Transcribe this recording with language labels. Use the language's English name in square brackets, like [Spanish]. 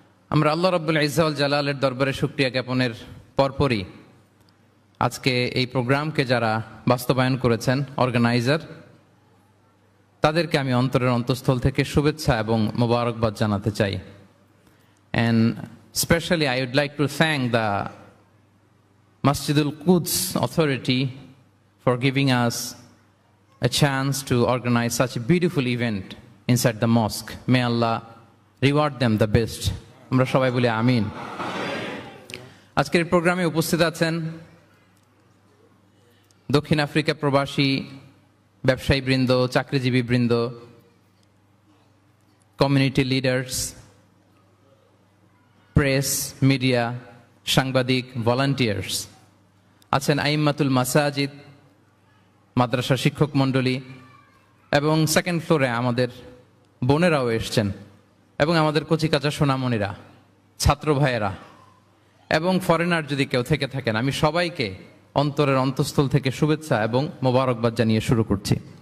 [Bangla] আমরা আল্লাহ রাব্বুল ইজ্জা ওয়াল জালালের দরবারে শুকরিয়া জ্ঞাপনের পরপরই আজকে এই প্রোগ্রামকে যারা বাস্তবায়ন করেছেন, অর্গানাইজার, তাদেরকে আমি অন্তরের অন্তঃস্থল থেকে শুভেচ্ছা এবং মোবারকবাদ জানাতে চাই। [English] And especially I would like to thank the Masjidul Quds authority for giving us a chance to organize such a beautiful event inside the mosque. May Allah reward them the best. [Bangla] আমরা সবাই বলি আমিন। আজকের প্রোগ্রামে উপস্থিত আছেন দক্ষিণ Africa প্রবাসী ব্যবসায়ী বৃন্দ, চাকরিজীবী বৃন্দ, কমিউনিটি লিডার্স, প্রেস, মিডিয়া, সাংবাদিক, ভলান্টিয়ার্স আছেন, আইম্মাতুল মাসাজিদ, মাদ্রাসা শিক্ষক মণ্ডলী, এবং সেকেন্ড ফ্লোরে আমাদের বোনেরাও এসছেন, এবং আমাদের কচিকাচা সোনামণিরা, ছাত্র ভাইয়েরা, এবং ফরেনার যদি কেউ থেকে থাকেন, আমি সবাইকে অন্তরের অন্তঃস্থল থেকে শুভেচ্ছা এবং মোবারকবাদ জানিয়ে শুরু করছি।